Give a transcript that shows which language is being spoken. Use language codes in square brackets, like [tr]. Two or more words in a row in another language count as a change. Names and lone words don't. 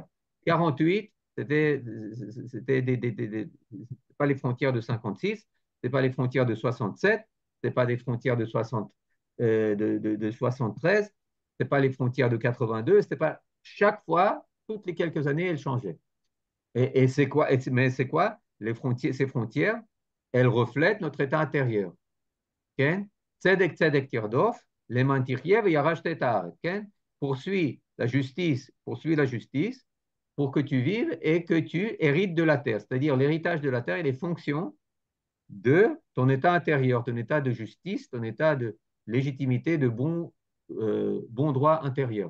[fr] 48, c'était pas les frontières de 56, c'est pas les frontières de 67, c'est pas les frontières de 73, c'est pas les frontières de 82, c'était pas chaque fois, toutes les quelques années, elles changeaient. Et c'est quoi? Mais c'est quoi? Ces frontières, elles reflètent notre état intérieur. Okay? [he] צדק צדק תרדף למען תחיה וירשת את הארץ. [fr] Poursuis la justice pour que tu vives et que tu hérites de la terre. C'est-à-dire l'héritage de la terre, il est fonction de ton état intérieur, ton état de justice, ton état de légitimité, de bon droit intérieur.